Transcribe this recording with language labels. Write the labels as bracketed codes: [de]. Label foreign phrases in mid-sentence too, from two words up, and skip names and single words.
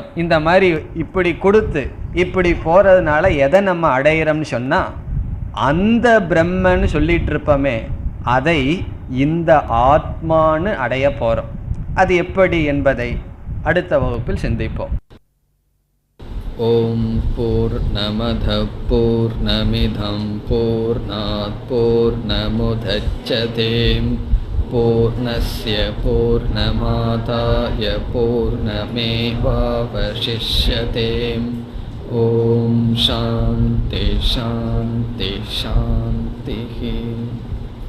[ta] இந்த மாதிரி இப்படி கொடுத்து இப்படி போகிறதுனால எதை நம்ம அடையிறோம்னு சொன்னால், அந்த பிரம்மன்னு சொல்லிட்டு இருப்போமே அதை இந்த ஆத்மான்னு அடைய போகிறோம். அது எப்படி என்பதை அடுத்த வகுப்பில் சிந்திப்போம். [sa] ॐ पूर्णमदः पूर्णमिदं पूर्णात् पूर्णमुदच्यते पूर्णस्य पूर्णमादाय पूर्णमेवावशिष्यते. ॐ शान्तिः शान्तिः शान्तिः.